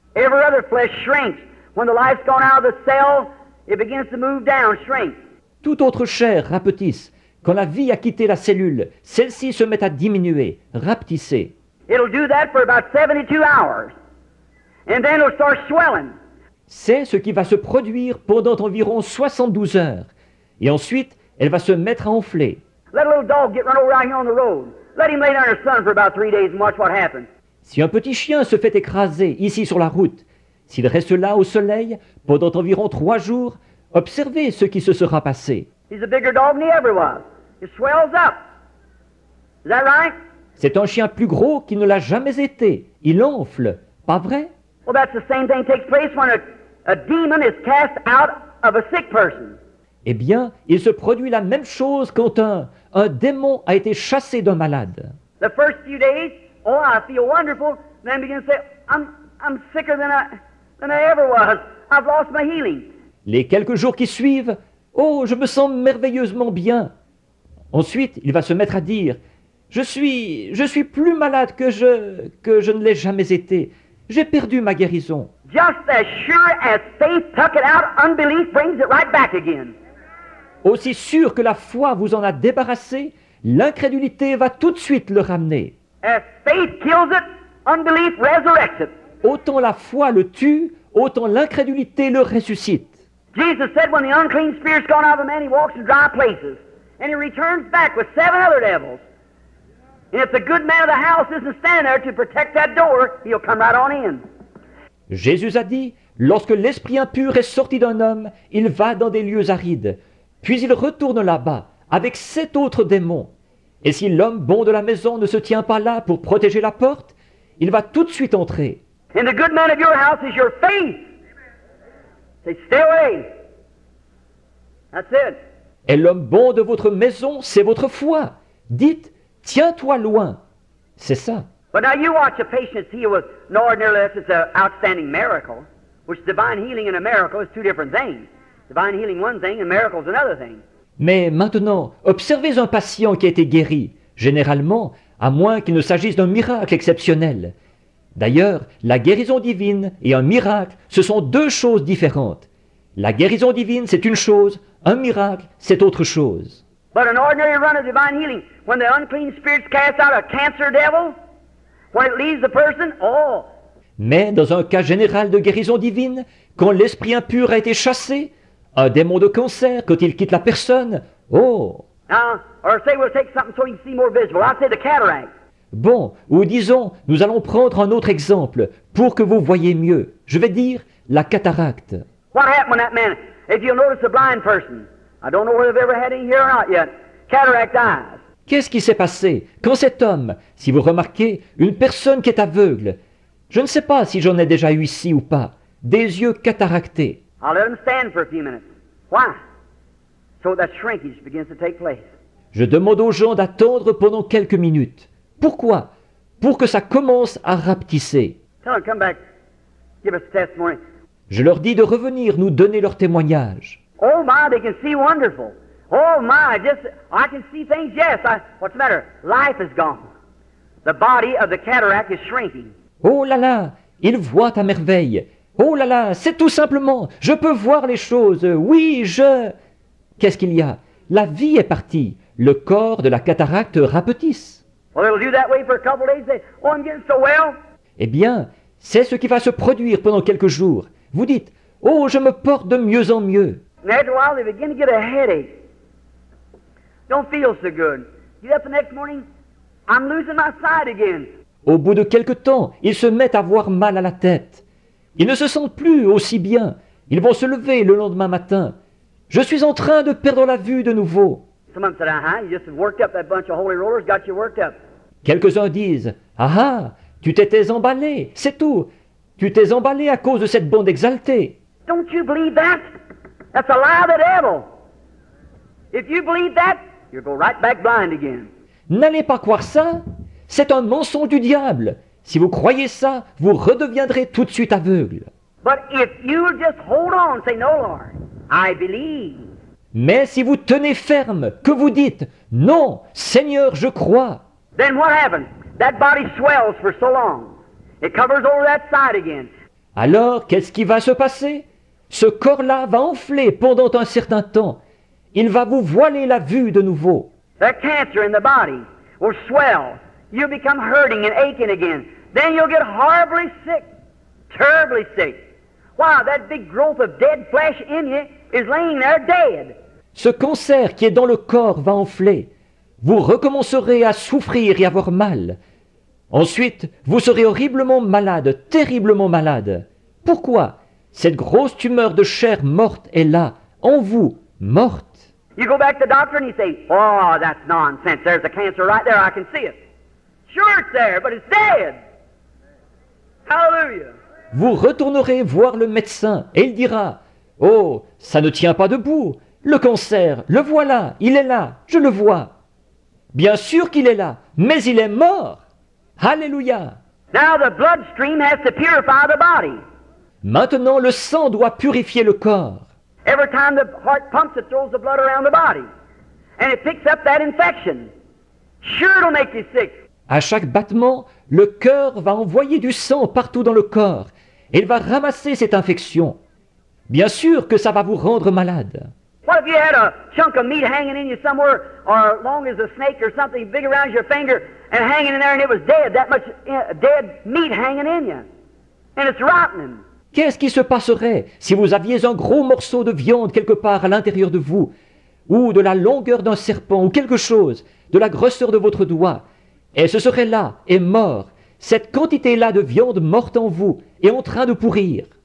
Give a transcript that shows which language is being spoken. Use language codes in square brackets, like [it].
[en] Every other flesh shrinks. When the life's gone out of the cell, it begins to move down, shrink. [fr] Toute autre chair rapetisse. Quand la vie a quitté la cellule, celle-ci se met à diminuer, rapetisser. [en] It'll do that for about 72 hours. And then it'll start swelling. [fr] C'est ce qui va se produire pendant environ 72 heures. Et ensuite, elle va se mettre à enfler. [en] Let a little dog get run over out here on the road. Let him lay down in the sun for about 3 days and watch what happens. [fr] Si un petit chien se fait écraser ici sur la route, s'il reste là au soleil pendant environ 3 jours, observez ce qui se sera passé. [en] He's a bigger dog than he ever was. It swells up. Is that right? [fr] C'est un chien plus gros qu'il ne l'a jamais été. Il enfle, pas vrai? [en] Well, that's the same thing takes place when a demon is cast out of a sick person. [fr] Eh bien, il se produit la même chose quand un démon a été chassé d'un malade. [en] The first few days, oh, I feel wonderful. Then begin to say, I'm sicker than I ever was. I've lost my healing. [fr] Les quelques jours qui suivent, oh, je me sens merveilleusement bien. Ensuite, il va se mettre à dire, je suis plus malade que je ne l'ai jamais été. j'ai perdu ma guérison. [en] Just as sure as faith took it out, unbelief brings it right back again. [fr] Aussi sûr que la foi vous en a débarrassé, l'incrédulité va tout de suite le ramener. [en] As faith kills it, unbelief resurrects it. [fr] Autant la foi le tue, autant l'incrédulité le ressuscite. [en] Jesus said when the unclean spirit's gone out of a man, he walks in dry places. And he returns back with 7 other devils. And if the good man of the house isn't standing there to protect that door, he'll come right on in. [fr] Jésus a dit, lorsque l'esprit impur est sorti d'un homme, il va dans des lieux arides. Puis il retourne là-bas, avec 7 autres démons. Et si l'homme bon de la maison ne se tient pas là pour protéger la porte, il va tout de suite entrer. [en] And the good man of your house is your faith. Say, stay away. That's it. [fr] Et l'homme bon de votre maison, c'est votre foi. Dites, tiens-toi loin. C'est ça. [en] But now you watch a patient healed with no ordinary unless it's an outstanding miracle, which divine healing and a miracle is 2 different things. Divine healing one thing and miracle is another thing. [fr] Mais maintenant, observez un patient qui a été guéri, généralement, à moins qu'il ne s'agisse d'un miracle exceptionnel. D'ailleurs, la guérison divine et un miracle, ce sont 2 choses différentes. La guérison divine, c'est une chose, un miracle, c'est autre chose. [en] But an ordinary run of divine healing, when the unclean spirits cast out a cancer devil, when it leaves the person, oh, [fr] Mais dans un cas général de guérison divine, quand l'esprit impur a été chassé, un démon de cancer, quand il quitte la personne, oh! [en] now, or say we'll take something so you can see more visible. I'll say the cataract. [fr] Bon, ou disons, nous allons prendre un autre exemple, pour que vous voyez mieux. Je vais dire la cataracte. [en] What happened when that man, if you'll notice a blind person, I don't know whether they've ever had any here or not yet, cataract eyes. [fr] Qu'est-ce qui s'est passé quand cet homme, si vous remarquez, une personne qui est aveugle, je ne sais pas si j'en ai déjà eu ici ou pas, des yeux cataractés. [en] I'll let them stand for a few minutes. Why? So that shrinkage begins to take place. [fr] Je demande aux gens d'attendre pendant quelques minutes. Pourquoi? Pour que ça commence à rapetisser. [en] Tell them, come back, give us a testimony. [fr] Je leur dis de revenir nous donner leur témoignage. [en] Oh my, they can see wonderful. Oh my, I can see things, yes. What's the matter? Life is gone. The body of the cataract is shrinking. [fr] Oh là là, ils voient à merveille. Oh là là, c'est tout simplement, je peux voir les choses. Oui, Qu'est-ce qu'il y a? La vie est partie. Le corps de la cataracte rapetisse. [en] Well, it'll do that way for a couple of days. Say, oh, I'm getting so well. [fr] Eh bien, c'est ce qui va se produire pendant quelques jours. Vous dites, oh, je me porte de mieux en mieux. [en] And after a while, they begin to get a headache. Don't feel so good. Get up the next morning, I'm losing my sight again. [fr] Au bout de quelque temps, ils se mettent à avoir mal à la tête. Ils ne se sentent plus aussi bien. Ils vont se lever le lendemain matin. Je suis en train de perdre la vue de nouveau. [en] Some of them said, you just worked up. That bunch of holy rollers got you worked up. [fr] Quelques-uns disent, ah ah, tu t'étais emballé, c'est tout. Tu t'es emballé à cause de cette bande exaltée. [en] Don't you believe that? That's a lie of the devil. If you believe that, you'll go right back blind again. [fr] N'allez pas croire ça. C'est un mensonge du diable. Si vous croyez ça, vous redeviendrez tout de suite aveugle. [en] But if you just hold on and say, no, Lord, I believe. [fr] Mais si vous tenez ferme, que vous dites, non, Seigneur, je crois, [en] Then what happens? That body swells for so long. It covers over that side again. [fr] alors qu'est-ce qui va se passer? Ce corps-là va enfler pendant un certain temps. Il va vous voiler la vue de nouveau. [en] That cancer in the body will swell. You'll become hurting and aching again. Then you'll get horribly sick, terribly sick. Wow, that big growth of dead flesh in you is laying there dead. [fr] Ce cancer qui est dans le corps va enfler. Vous recommencerez à souffrir et avoir mal. Ensuite, vous serez horriblement malade, terriblement malade. Pourquoi? Cette grosse tumeur de chair morte est là, en vous, morte. [en] You go back to the doctor and you say, oh, that's nonsense. There's a cancer right there. I can see it. Sure, it's there, but it's dead. Hallelujah. [fr] Vous retournerez voir le médecin et il dira, « Oh, ça ne tient pas debout. Le cancer, le voilà, il est là, je le vois. » Bien sûr qu'il est là, mais il est mort. Alléluia. [en] Now the bloodstream has to purify the body. [fr] Maintenant, le sang doit purifier le corps. [en] Every time the heart pumps, it throws the blood around the body. And it picks up that infection. Sure, it'll make you sick. [fr] À chaque battement, le cœur va envoyer du sang partout dans le corps et il va ramasser cette infection. Bien sûr que ça va vous rendre malade. [en] What if you had a chunk of meat hanging in you somewhere, or long as a snake or something big around your finger, and hanging in there, and it was dead, that much dead meat hanging in you, and it's rotting. [fr] Qu'est-ce qui se passerait si vous aviez un gros morceau de viande quelque part à l'intérieur de vous, ou de la longueur d'un serpent, ou quelque chose, de la grosseur de votre doigt, et ce serait là, et mort, cette quantité-là de viande morte en vous, et en train de pourrir?